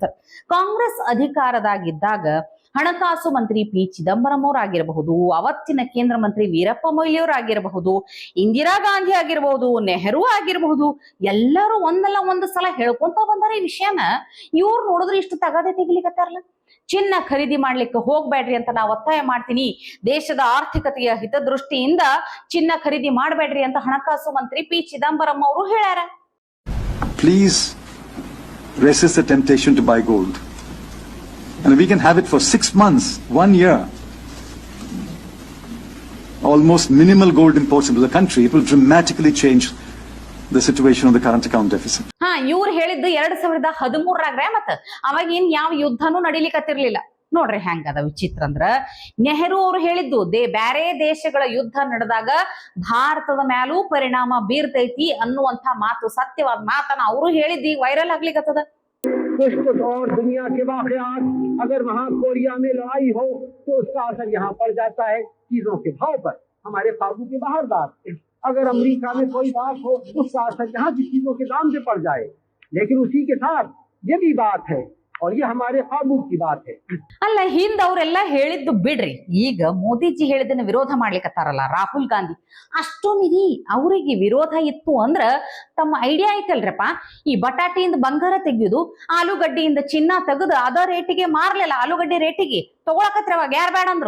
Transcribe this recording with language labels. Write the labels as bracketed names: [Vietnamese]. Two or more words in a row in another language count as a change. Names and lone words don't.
[Kannada] ಕಾಂಗ್ರೆಸ್ ಅಧಿಕಾರದಾಗಿದ್ದಾಗ ಹಣಕಾಸು ಮಂತ್ರಿ ಪಿ ಚಿದಂಬರಂ ಅವರಾಗಿರಬಹುದು, ಅವತ್ತಿನ ಕೇಂದ್ರ ಮಂತ್ರಿ ವೀರಪ್ಪ ಮೊಯ್ಲಿಯವರಾಗಿರಬಹುದು, ಇಂದಿರಾ ಗಾಂಧಿ ಆಗಿರಬಹುದು, ನೆಹರು ಆಗಿರಬಹುದು, ಎಲ್ಲರೂ ಒಂದಲ್ಲ ಒಂದು ಸಲ ಹೇಳ್ಕೊಂತ ಬಂದಾರ ಈ ವಿಷಯನ. ಇವ್ರು ನೋಡಿದ್ರೆ ಇಷ್ಟು ತಗಾದೆ ತೆಗಿಲಿಕತ್ತಾರಲ್ಲ. ಚಿನ್ನ ಖರೀದಿ ಮಾಡ್ಲಿಕ್ಕೆ ಹೋಗ್ಬೇಡ್ರಿ ಅಂತ ನಾವು ಒತ್ತಾಯ ಮಾಡ್ತೀನಿ. ದೇಶದ ಆರ್ಥಿಕತೆಯ ಹಿತದೃಷ್ಟಿಯಿಂದ ಚಿನ್ನ ಖರೀದಿ ಮಾಡಬೇಡ್ರಿ ಅಂತ ಹಣಕಾಸು ಮಂತ್ರಿ ಪಿ ಚಿದಂಬರಂ ಅವರು ಹೇಳ್ಯಾರ. [English] Please resist the temptation to buy gold. And we can have it for 6 months, 1 year. Almost minimal gold imports into the country. It will dramatically change the situation of the current account deficit. [Kannada] ಇವ್ರು ಹೇಳಿದ್ದು 2013 ಮತ್ತ ಅವಾಗ ಏನ್ ಯಾವ ಯುದ್ಧನೂ ನಡಿಲಿಕತ್ತಿರ್ಲಿಲ್ಲ. ನೋಡ್ರಿ ಹೆಂಗದ ವಿಚಿತ್ರ ಅಂದ್ರ, ನೆಹರು ಅವರು ಹೇಳಿದ್ದು ಬ್ಯಾರೆ ದೇಶಗಳ ಯುದ್ಧ ನಡೆದಾಗ ಭಾರತದ ಮ್ಯಾಲೂ ಪರಿಣಾಮ ಬೀರ್ತೈತಿ ಅನ್ನುವಂತ ಮಾತು, ಸತ್ಯವಾದ ಮಾತನ್ನ ಅವರು ಹೇಳಿದ್ದು ವೈರಲ್ ಆಗ್ಲಿಕತ್ತದ. [Hindi] कुछ और दुनिया के वाकयात, अगर वहाँ कोरिया में लड़ाई हो तो उसका असर यहाँ पड़ जाता है चीजों के भाव पर, हमारे काबू के बाहर बात। अगर अमेरिका में कोई बात हो उसका असर यहाँ की चीजों के दाम पे पड़ जाए। लेकिन उसी के साथ ये भी बात है और ये हमारे काबू की बात है। [Kannada] ಅಲ್ಲ, ಹಿಂದ ಅವರೆಲ್ಲ ಹೇಳಿದ್ದು ಬಿಡ್ರಿ, ಈಗ ಮೋದಿಜಿ ಹೇಳಿದ್ದನ್ನ ವಿರೋಧ ಮಾಡ್ಲಿಕ್ಕತ್ತಾರಲ್ಲ ರಾಹುಲ್ ಗಾಂಧಿ. ಅಷ್ಟು ಮಿರಿ ಅವರಿಗೆ ವಿರೋಧ ಇತ್ತು ಅಂದ್ರ ತಮ್ಮ ಐಡಿಯಾ ಐತಲ್ರಪ್ಪ, ಈ ಬಟಾಟಿಯಿಂದ ಬಂಗಾರ ತೆಗಿಯೋದು, ಆಲೂಗಡ್ಡೆಯಿಂದ ಚಿನ್ನ ತೆಗೆದು ಅದ ರೇಟಿಗೆ ಮಾರ್ಲಿಲ್ಲ, ಆಲೂಗಡ್ಡೆ ರೇಟಿಗೆ ತಗೊಳಕತ್ರ ಅವಾಗ ಯಾರು ಬೇಡ ಅಂದ್ರು.